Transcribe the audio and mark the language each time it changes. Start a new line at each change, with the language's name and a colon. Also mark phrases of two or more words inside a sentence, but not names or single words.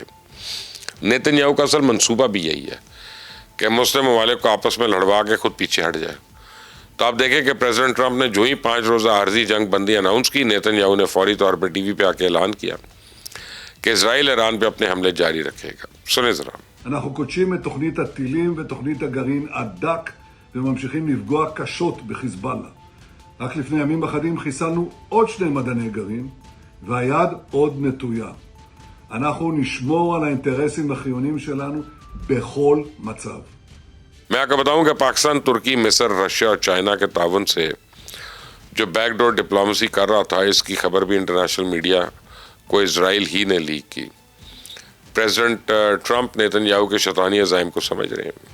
Urdu: نیتن یاہو کا اصل منصوبہ بھی یہی ہے کہ مسلم ممالک کو آپس میں لڑوا کے خود پیچھے ہٹ جائے. تو آپ دیکھیں کہ پریزیڈنٹ ٹرمپ نے جو ہی 5 روزہ عارضی جنگ بندی اناؤنس کی، نیتن یاہو نے فوری طور پر ٹی وی پہ آکے اعلان کیا کہ اسرائیل ایران پہ اپنے حملے جاری رکھے گا. سنے ذرا.
Hebrew: אנחנו קודשים את תוכנית הטילים ותוכנית הגרעין עד דק וממשיכים לפגוע קשות בחיזבאללה. רק לפני ימים אחדים חיסלנו עוד 2 מדעני גרעין והיד עוד נטויה. אנחנו נשמור על האינטרסים החיוניים שלנו בכל מצב.
Urdu: میں آپ کو بتاؤں کہ پاکستان، ترکی، مصر، رشیا اور چائنا کے تعاون سے جو
English: backdoor diplomacy
Urdu: کر رہا تھا، اس کی خبر بھی
English: international media
Urdu: کو اسرائیل ہی نے لیک کی. پریزیڈنٹ ٹرمپ نیتن یاہو کے شیطانی عزائم کو سمجھ رہے ہیں.